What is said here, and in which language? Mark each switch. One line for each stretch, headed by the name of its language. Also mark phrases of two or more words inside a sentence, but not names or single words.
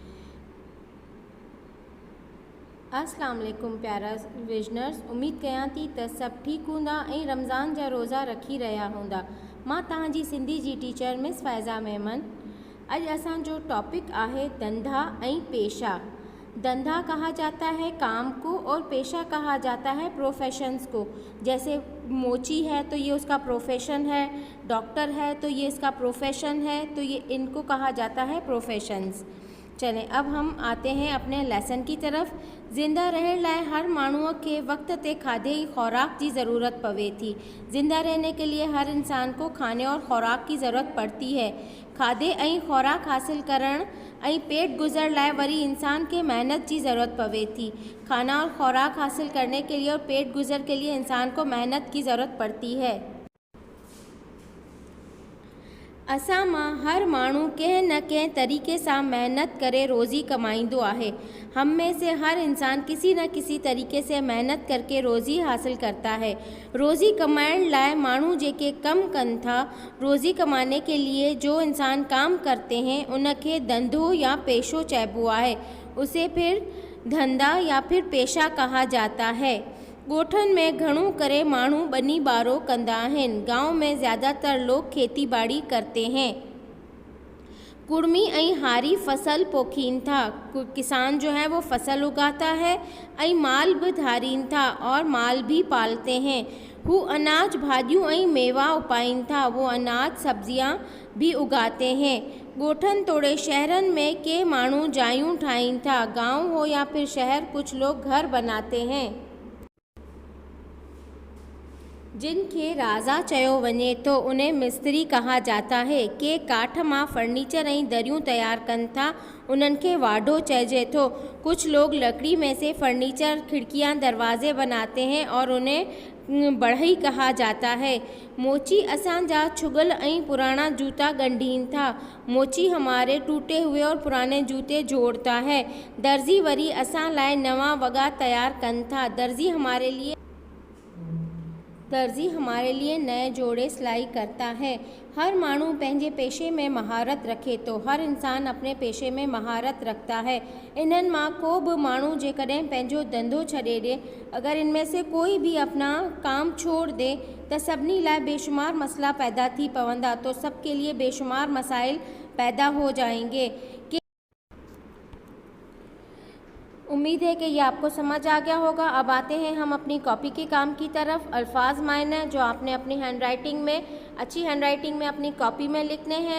Sindhi: अस्सलाम वालेकुम प्यारा विजनर्स, उम्मीद कयां थी त सभु ठीकु हूंदा ऐं रमज़ान जा रोज़ा रखी रहिया हूंदा। मां तव्हांजी सिंधी जी टीचर मिस फ़ैज़ा मेमन। अॼु असांजो टॉपिक आहे धंधा ऐं पेशा।
Hindi: धंधा कहा जाता है काम को और पेशा कहा जाता है प्रोफेशंस को। जैसे मोची है तो ये उसका प्रोफेशन है, डॉक्टर है तो ये इसका प्रोफेशन है, तो ये इनको कहा जाता है प्रोफेशंस। चलें अब हम आते हैं अपने लेसन की तरफ।
Sindhi: ज़िंदा रहण लाइ हर माण्हूअ खे वक्त ते खाधे की खुराक की ज़रूरत पवे थी।
Hindi: ज़िंदा रहने के लिए हर इंसान को खाने और खुराक की ज़रूरत पड़ती है।
Sindhi: खाधे ऐं खुराक हासिल करण ऐं पेट गुज़र लाइ वरी इंसान के मेहनत की ज़रूरत पवे थी।
Hindi: खाना और खुराक हासिल करने के लिए और पेट गुज़र के लिए इंसान को मेहनत की ज़रूरत पड़ती है।
Sindhi: असां मां हर माण्हू कंहिं न कंहिं तरीक़े सां मेहनत करे रोज़ी कमाईंदो आहे।
Hindi: हम में से हर इंसान किसी न किसी तरीके से मेहनत करके रोज़ी हासिल करता है।
Sindhi: रोज़ी कमाइण लाइ माण्हू जेके कम कनि था,
Hindi: रोज़ी कमाने के लिए जो इंसान काम करते हैं
Sindhi: उनखे धंधो या पेशो चइबो आहे।
Hindi: उसे फिर धंधा या फिर पेशा कहा जाता है।
Sindhi: ॻोठनि में घणो करे माण्हू ॿनी ॿारो कंदा आहिनि।
Hindi: गांव में ज़्यादातर लोग खेती बाड़ी करते हैं।
Sindhi: कुड़मी ऐं हारी फसल पोखीन था।
Hindi: किसान जो है वो फसल उगाता है
Sindhi: ऐं माल भी धारीन था
Hindi: और माल भी पालते हैं।
Sindhi: वो अनाज भाजियों ऐं मेवा उपाइन था।
Hindi: वो अनाज सब्जियां भी उगाते हैं।
Sindhi: ॻोठनि तोड़े शहरनि में के माण्हू जायूं ठाहीन था।
Hindi: गांव हो या फिर शहर, कुछ लोग घर बनाते हैं जिनके राजा
Sindhi: चयो वञे
Hindi: तो उन्हें मिस्त्री कहा जाता है।
Sindhi: के काठ मां फर्नीचर ऐं दरियूं तैयार कनि था, उन्हनि खे वाढो चइजे थो।
Hindi: कुछ लोग लकड़ी में से फर्नीचर, खिड़कियां, दरवाजे बनाते हैं और उन्हें बढ़ई कहा जाता है।
Sindhi: मोची असांजा छुगल ऐं पुराना जूता गंढीन था।
Hindi: मोची हमारे टूटे हुए और पुराने जूते जोड़ता है।
Sindhi: दर्जी वरी असां लाइ नवां वॻा तैयार कनि था।
Hindi: दर्जी हमारे लिए नए जोड़े सिलाई करता है।
Sindhi: हर माण्हू पंहिंजे पेशे में महारत रखे तो।
Hindi: हर इंसान अपने पेशे में महारत रखता है।
Sindhi: इन्हनि मां को भी माण्हू जेकॾहिं पंहिंजो धंधो छॾे ॾे,
Hindi: अगर इनमें से कोई भी अपना काम छोड़ दे तो
Sindhi: सभिनी लाइ बेशुमार मसला पैदा थी पवंदा।
Hindi: तो सबके लिए बेशुमार मसाइल पैदा हो जाएंगे। उम्मीद है कि ये आपको समझ आ गया होगा। अब आते हैं हम अपनी कॉपी के काम की तरफ। अल्फाज मायने जो आपने अपनी हैंडराइटिंग में, अच्छी हैंडराइटिंग में अपनी कॉपी में लिखने हैं।